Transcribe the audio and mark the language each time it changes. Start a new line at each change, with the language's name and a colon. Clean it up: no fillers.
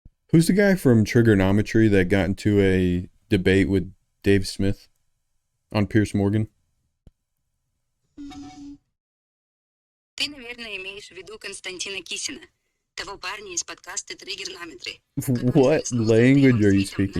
English: Who's the guy from Trigonometry that got into a debate with Dave Smith on Pierce Morgan?
Russian: Ты, наверное, имеешь в виду Константина Кисина, того парня из подкаста Триггернометри.
English: What language are you speaking?